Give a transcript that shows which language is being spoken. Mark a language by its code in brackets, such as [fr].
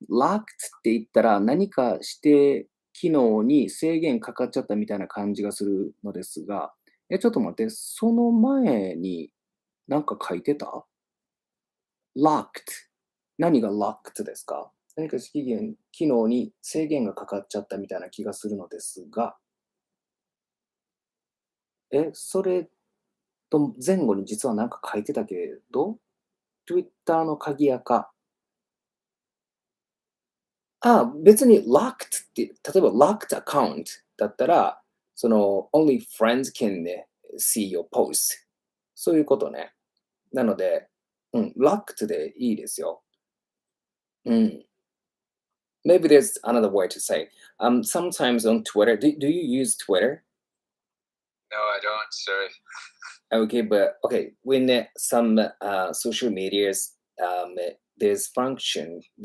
[ja] Locked って言ったら何かして機能に制限かかっちゃったみたいな感じがするのですが、ちょっと待って、その前に何か書いてた？ Locked。何が locked ですか？何か機能に制限がかかっちゃったみたいな気がするのですが、それと前後に実は何か書いてたけど、Twitter の鍵垢。別に locked って、例えば [en] locked account [ja] だったら、 [en] only friends can see your post。 [ja] そういうことね。なので、locked でいいですよ。 [en] Maybe there's another way to say. Sometimes on Twitter, do you use Twitter? No, I don't, sorry. Okay, but when some social medias, there's this function.